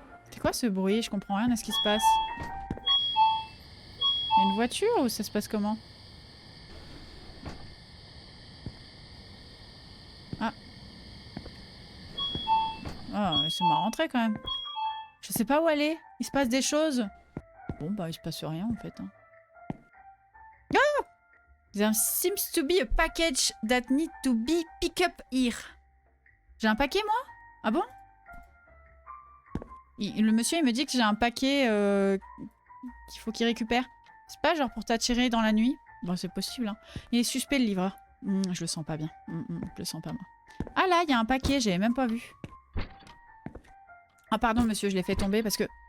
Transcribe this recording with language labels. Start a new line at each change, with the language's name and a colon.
French: C'est quoi ce bruit? Je comprends rien à ce qui se passe. Il y a une voiture ou ça se passe comment? Ah. Oh, laissez-moi rentrer quand même. Je sais pas où aller. Il se passe des choses. Bon, bah, il se passe rien en fait. Hein. Ah!
English: There seems to be a package that need to be picked up here.
French: J'ai un paquet, moi? Ah bon? Le monsieur, il me dit que j'ai un paquet qu'il faut qu'il récupère. C'est pas genre pour t'attirer dans la nuit? Bon, c'est possible, hein. Il est suspect, le livreur. Je le sens pas bien. Je le sens pas, moi. Ah là, il y a un paquet, j'avais même pas vu. Ah pardon, monsieur, je l'ai fait tomber parce que...